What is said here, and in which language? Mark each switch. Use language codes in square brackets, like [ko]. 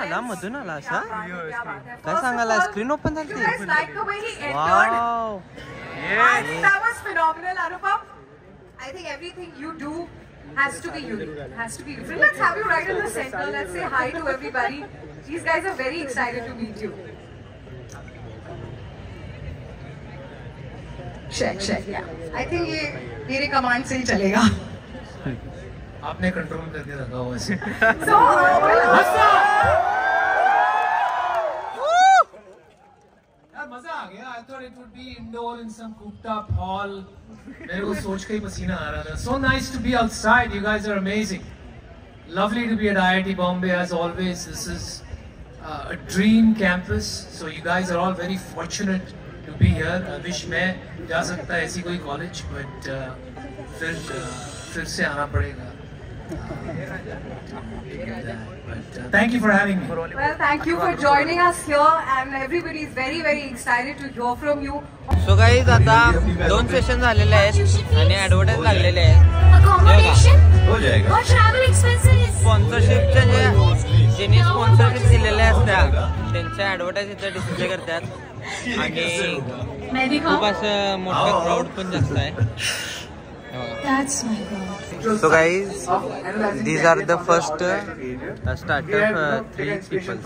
[mr] मधून आला असा काय सांगायला स्क्रीन ओपन झाली [en] You guys like the way he entered? Wow I think that was phenomenal, Anupam. I think everything you do has to be unique, has to be different. Let's have you right in the center. Let's say hi to everybody. These guys are very excited to meet you. Check. Yeah. I think [hi] ये मेरे command से ही चलेगा. आपने control करके रखा हुआ है यार मजा आ गया [en] I thought it would be indoor in some cooped up hall [hi] मेरे को सोच के ही पसीना आ रहा था [en] so nice to be outside you guys are amazing lovely to be at IIT Bombay as always this is a dream campus so you guys are all very fortunate to be here I wish [hi] मैं जा सकता ऐसी कोई [en] college but [hi] फिर से आना पड़ेगा [en] But, thank you for having me. Well, thank you for joining us here, and everybody is very, very excited to hear from you. [mr] So guys आता 2 session झालेले आहेत आणि ऍडव्हर्टाईज लागलेले आहेत [en] Accommodation or travel expenses. [mr] स्पॉन्सरशिपच्या ज्यांनी sponsorship दिलेल्या असत्या त्यांच्या ऍडव्हर्टाईज इथे डिस्प्ले करतात आणि खूप असं मोठं क्राऊड पण जास्त आहे [en] That's my God. So guys, these are the first startup 3 people.